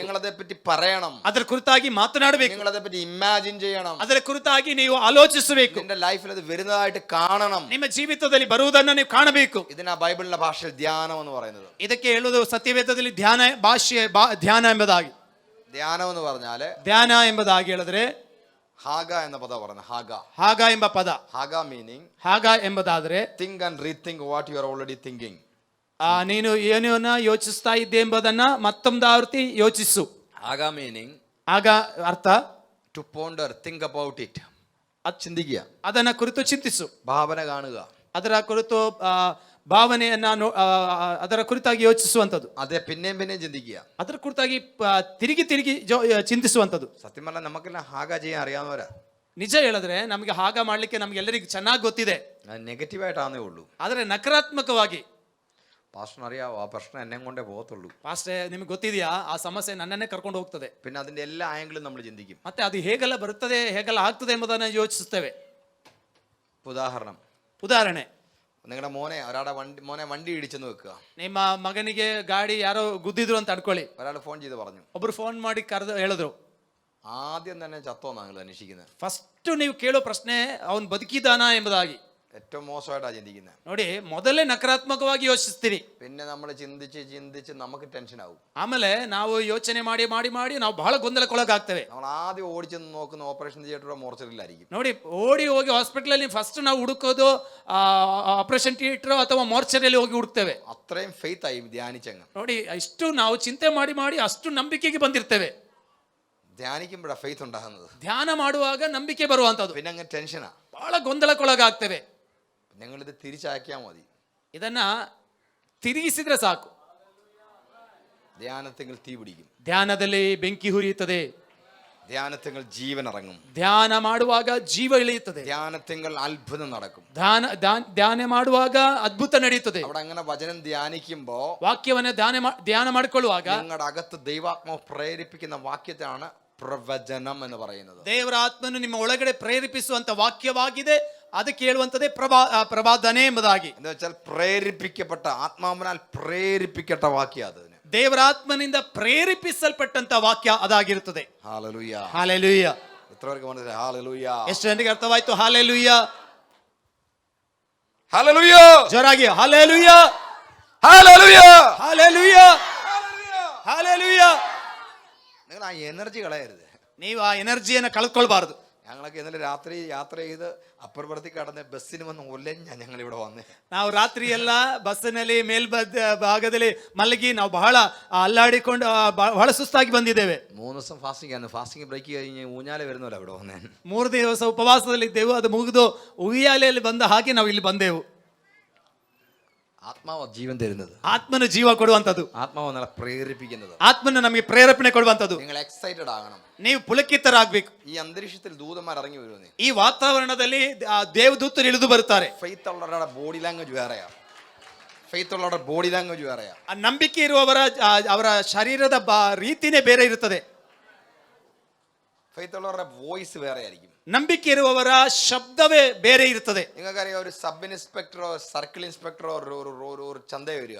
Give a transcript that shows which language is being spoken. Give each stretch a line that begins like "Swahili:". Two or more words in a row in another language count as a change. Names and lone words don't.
Malayalam: നിങ്ങൾ അതേപ്പറ്റി പറയണം,
Kannada: ಅದರ ಕುರಿತಾಗಿ ಮಾತನಾಡಬೇಕು.
Malayalam: നിങ്ങൾ അതേപ്പറ്റി ഇമാജിൻ ചെയ്യണം.
Kannada: ಅದರ ಕುರಿತಾಗಿ ನೀವು ಆಲೋಚಿಸಬೇಕು.
Malayalam: നിന്റെ ലൈഫിൽ അത് വരുന്നതായിട്ട് കാണണം.
Kannada: ನಿಮ್ಮ ಜೀವಿತದಲ್ಲಿ ಬರುವುದನ್ನು ನೀವು ಕಾಣಬೇಕು.
Malayalam: ഇതിനാ ബൈബിളിന്റെ ഭാഷയിൽ ധ്യാനം എന്ന് പറയുന്നത്.
Kannada: ಇದಕ್ಕೆ ಹೇಳುವುದು ಸತ್ಯವೇದದಲ್ಲಿ ಧ್ಯಾನ ಭಾಷೆ ಧ್ಯಾನ ಎಂಬುದಾಗಿ.
Malayalam: ധ്യാനം എന്ന് പറഞ്ഞാല്
Kannada: ಧ್ಯಾನ ಎಂಬುದಾಗಿ ಹೇಳಿದ್ರೆ
Malayalam: ഹാഗ എന്ന പദം പറഞ്ഞു.
Kannada: ಹಾಗ ಎಂಬ ಪದ.
Malayalam: ഹാഗ ಮೀನಿಂಗ್,
Kannada: ಹಾಗ ಎಂಬುದಾದ್ರೆ
English: think and rethink what you are already thinking.
Kannada: ನೀನು ಏನನ್ನ ಯೋಚಿಸ್ತಾ ಇದ್ದೆ ಎಂಬುದನ್ನ ಮತ್ತೊಂದಾವರ್ತಿ ಯೋಚಿಸು.
Malayalam: ഹാഗ ಮೀನಿಂಗ್,
Kannada: ಆಗ ಅರ್ಥ
English: to ponder, think about it.
Malayalam: അത് ചിന്തിക്കുക,
Kannada: ಅದನ್ನ ಕುರಿತು ಚಿಂತಿಸು,
Malayalam: ഭാവന കാണുക,
Kannada: ಅದರ ಕುರಿತು ಭಾವನೆಯನ್ನ ಅದರ ಕುರಿತಾಗಿ ಯೋಚಿಸುವಂಥದ್ದು.
Malayalam: അതെ പിന്നെയും പിന്നെയും ചിന്തിക്കുക,
Kannada: ಅದರ ಕುರಿತಾಗಿ ತಿರುಗಿ ತಿರುಗಿ ಚಿಂತಿಸುವಂಥದ್ದು.
Malayalam: സത്യം പറഞ്ഞാൽ നമുക്കെല്ലാം ഹാഗ ചെയ്യാൻ അറിയാവുന്നവരാ.
Kannada: ನಿಜ ಹೇಳಿದ್ರೆ ನಮಗೆ ಹಾಗ ಮಾಡ್ಲಿಕ್ಕೆ ನಮ್ಗೆಲ್ಲರಿಗೂ ಚೆನ್ನಾಗಿ ಗೊತ್ತಿದೆ.
Malayalam: നെഗറ്റീവായിട്ടാന്നേ ഉള്ളൂ.
Kannada: ಆದರೆ ನಕಾರಾತ್ಮಕವಾಗಿ
Malayalam: പാസ്റ്റർ അറിയാവോ, ആ പ്രശ്നം എന്നെ കൊണ്ടേ പോകത്തുള്ളൂ.
Kannada: ಪಾಸ್ಟೇ ನಿಮ್ಗೆ ಗೊತ್ತಿದೆಯಾ, ಆ ಸಮಸ್ಯೆ ನನ್ನನ್ನೇ ಕರ್ಕೊಂಡು ಹೋಗ್ತದೆ.
Malayalam: പിന്നെ അതിന്റെ എല്ലാ ആംഗിളും നമ്മൾ ചിന്തിക്കും.
Kannada: ಮತ್ತೆ ಅದು ಹೇಗೆಲ್ಲ ಬರುತ್ತದೆ, ಹೇಗೆಲ್ಲ ಆಗ್ತದೆ ಎಂಬುದನ್ನು ಯೋಚಿಸುತ್ತೇವೆ. ಉದಾಹರಣೆ,
Malayalam: നിങ്ങളുടെ മോനെ വണ്ടി ഇടിച്ചെന്ന് വെക്കുക.
Kannada: ನಿಮ್ಮ ಮಗನಿಗೆ ಗಾಡಿ ಯಾರೋ ಗುದ್ದಿದ್ರು ಅಂತ ಅನ್ಕೊಳ್ಳಿ.
Malayalam: ഒരാൾ ഫോൺ ചെയ്ത് പറഞ്ഞു,
Kannada: ಒಬ್ರು ಫೋನ್ ಮಾಡಿ ಕರೆದು ಹೇಳಿದ್ರು.
Malayalam: ആദ്യം തന്നെ ചത്തോന്നാ നിങ്ങൾ അന്വേഷിക്കുന്നത്.
Kannada: ಫಸ್ಟ್ ನೀವು ಕೇಳೋ ಪ್ರಶ್ನೆ ಅವನು ಬದುಕಿದಾನ ಎಂಬುದಾಗಿ.
Malayalam: ഏറ്റവും മോശമായിട്ടാ ചിന്തിക്കുന്നത്.
Kannada: ನೋಡಿ, ಮೊದಲೇ ನಕಾರಾತ್ಮಕವಾಗಿ ಯೋಚಿಸ್ತೀರಿ.
Malayalam: പിന്നെ നമ്മൾ ചിന്തിച്ച് നമുക്ക് ടെൻഷൻ ആവും.
Kannada: ಆಮೇಲೆ ನಾವು ಯೋಚನೆ ಮಾಡಿ ಮಾಡಿ ಮಾಡಿ ನಾವು ಬಹಳ ಗೊಂದಲಕ್ಕೊಳಗಾಗ್ತೇವೆ.
Malayalam: നമ്മൾ ആദ്യം ഓടിച്ചെന്ന് നോക്കുന്ന
English: operation theatre
Malayalam: മോർച്ചറിലായിരിക്കും.
Kannada: ನೋಡಿ, ಓಡಿ ಹೋಗಿ ಹಾಸ್ಪಿಟಲ್ ಫಸ್ಟ್ ನಾವು ಹುಡುಕೋದು
English: operation theatre
Kannada: ಅಥವಾ ಮೋರ್ಚರಿಯಲ್ಲಿ ಹೋಗಿ ಹುಡುಕ್ತೇವೆ.
Malayalam: അത്രയും ഫെയ്ത്ത് ആയി ധ്യാനിച്ചങ്ങ്.
Kannada: ನೋಡಿ, ಇಷ್ಟು ನಾವು ಚಿಂತೆ ಮಾಡಿ ಮಾಡಿ ಅಷ್ಟು ನಂಬಿಕೆಗೆ ಬಂದಿರ್ತೇವೆ.
Malayalam: ധ്യാനിക്കുമ്പോഴാ ഫെയ്ത്ത് ഉണ്ടാകുന്നത്.
Kannada: ಧ್ಯಾನ ಮಾಡುವಾಗ ನಂಬಿಕೆ ಬರುವಂತದ್ದು.
Malayalam: പിന്നെ അങ്ങ് ടെൻഷനാ,
Kannada: ಬಹಳ ಗೊಂದಲಕ್ಕೊಳಗಾಗ್ತೇವೆ.
Malayalam: നിങ്ങളിത് തിരിച്ചാക്കിയാൽ മതി.
Kannada: ಇದನ್ನ ತಿರುಗಿಸಿದ್ರೆ ಸಾಕು.
Malayalam: ധ്യാനത്തിൽ തീ പിടിക്കും.
Kannada: ಧ್ಯಾನದಲ್ಲಿ ಬೆಂಕಿ ಹುರಿಯುತ್ತದೆ.
Malayalam: ധ്യാനത്തിൽ ജീവൻ ഇറങ്ങും.
Kannada: ಧ್ಯಾನ ಮಾಡುವಾಗ ಜೀವ ಇಳಿಯುತ್ತದೆ.
Malayalam: ധ്യാനത്തിൽ അത്ഭുതം നടക്കും.
Kannada: ಧ್ಯಾನ ಮಾಡುವಾಗ ಅದ್ಭುತ ನಡೆಯುತ್ತದೆ.
Malayalam: അവിടെ അങ്ങനെ വചനം ധ്യാനിക്കുമ്പോ
Kannada: ವಾಕ್ಯವನ್ನ ಧ್ಯಾನ ಮಾಡಿಕೊಳ್ಳುವಾಗ
Malayalam: നിങ്ങളുടെ അകത്ത് ദൈവാത്മാവ് പ്രേരിപ്പിക്കുന്ന വാക്യത്താണ് പ്രവചനം എന്ന് പറയുന്നത്.
Kannada: ದೇವರ ಆತ್ಮನು ನಿಮ್ಮ ಒಳಗಡೆ ಪ್ರೇರೇಪಿಸುವಂತ ವಾಕ್ಯವಾಗಿದೆ. ಅದಕ್ಕೆ ಹೇಳುವಂತದೇ ಪ್ರವಾದನೆ ಎಂಬುದಾಗಿ.
Malayalam: എന്താ വെച്ചാൽ പ്രേരിപ്പിക്കപ്പെട്ട ആത്മാവിനാൽ പ്രേരിപ്പിക്കപ്പെട്ട വാക്യം. അത്
Kannada: ದೇವರ ಆತ್ಮನಿಂದ ಪ್ರೇರೇಪಿಸಲ್ಪಟ್ಟಂತ ವಾಕ್ಯ ಅದಾಗಿರುತ್ತದೆ.
Malayalam: ഹല്ലേലൂയ,
Kannada: ಹಲ್ಲೆಲೂಯ.
Malayalam: എത്ര പേർക്ക് മനസ്സിലായി? ഹല്ലേലൂയ.
Kannada: ಎಷ್ಟು ಜನರಿಗೆ ಅರ್ಥವಾಯ್ತು? ಹಲ್ಲೆಲೂಯ,
Malayalam: ഹല്ലേലൂയ,
Kannada: ಜೋರಾಗಿ ಹಲ್ಲೆಲೂಯ,
Malayalam: ഹല്ലേലൂയ,
Kannada: ಹಲ್ಲೆಲೂಯ, ಹಲ್ಲೆಲೂಯ.
Malayalam: നിങ്ങൾ ആ എനർജി കളയരുത്.
Kannada: ನೀವು ಆ ಎನರ್ಜಿಯನ್ನು ಕಳ್ಕೊಳ್ಬಾರದು.
Malayalam: ഞങ്ങളൊക്കെ ഇന്നലെ രാത്രി യാത്ര ചെയ്ത് അപ്പുറപ്പുറത്തേക്ക് കടന്ന് ബസ്സിന് വന്ന് ഒലഞ്ഞ ഞങ്ങൾ ഇവിടെ വന്നേ.
Kannada: ನಾವು ರಾತ್ರಿ ಎಲ್ಲ ಬಸ್ಸಿನಲ್ಲಿ ಭಾಗದಲ್ಲಿ ಮಲಗಿ ನಾವು ಬಹಳ ಅಲ್ಲಾಡಿಕೊಂಡು ಬಹಳ ಸುಸ್ತಾಗಿ ಬಂದಿದ್ದೇವೆ.
Malayalam: 3 ദിവസം ഫാസ്റ്റിംഗ് ആണ്.
English: fasting break
Malayalam: കഴിഞ്ഞ് ഊഞ്ഞാല വരുന്നല്ലോ ഇവിടെ വന്നേ.
Kannada: 3 ದಿವಸ ಉಪವಾಸದಲ್ಲಿದ್ದೆವು. ಅದು ಮುಗಿದು ಉಯ್ಯಾಲೆಯಲ್ಲಿ ಬಂದ ಹಾಗೆ ನಾವು ಇಲ್ಲಿ ಬಂದೆವು.
Malayalam: ആത്മാവ് ജീവൻ തരുന്നത്,
Kannada: ಆತ್ಮನ ಜೀವ ಕೊಡುವಂತದ್ದು,
Malayalam: ആത്മാവ് നമ്മളെ പ്രേരിപ്പിക്കുന്നത്,
Kannada: ಆತ್ಮನ ನಮಗೆ ಪ್ರೇರೇಪಣೆ ಕೊಡುವಂತದ್ದು.
Malayalam: നിങ്ങൾ എക്സൈറ്റഡ് ആകണം.
Kannada: ನೀವು ಪುಲಕಿತರಾಗಬೇಕು.
Malayalam: ഈ അന്തരീക്ഷത്തിൽ ദൂതന്മാർ ഇറങ്ങി വരുമെന്നേ.
Kannada: ಈ ವಾತಾವರಣದಲ್ಲಿ ದೇವದೂತರು ಇಳಿದು ಬರುತ್ತಾರೆ.
Malayalam: ഫെയ്ത്ത് ഉള്ളവരുടെ
English: body language
Malayalam: വേറെയാ.
Kannada: ಫೇತ್ ಉಳ್ಳವರ
English: body language
Kannada: ಬೇರೆಯಾ. ಆ ನಂಬಿಕೆ ಇರುವವರ ಅವರ ಶರೀರದ ರೀತಿನೇ ಬೇರೆ ಇರುತ್ತದೆ.
Malayalam: ഫെയ്ത്ത് ഉള്ളവര വോയ്സ് വേറെ ಆയിരിക്കും.
Kannada: ನಂಬಿಕೆ ಇರುವವರ ಶಬ್ದವೇ ಬೇರೆ ಇರುತ್ತದೆ.
Malayalam: നിങ്ങൾക്കറിയാം ഒരു
English: sub inspector circle inspector
Malayalam: ഒരു ചന്ത വരിക.